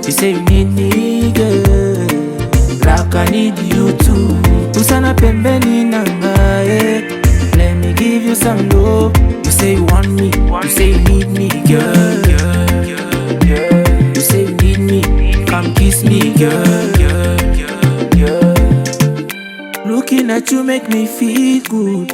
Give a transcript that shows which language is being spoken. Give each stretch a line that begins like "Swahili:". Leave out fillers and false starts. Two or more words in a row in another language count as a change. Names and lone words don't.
English: You say you need me, girl, like I need you too.
Swahili: Usana pembeni nangae,
English: let me give you some love. You say you want me, you say you need me, girl. You say you need me, come kiss me, girl. Looking at you make me feel good.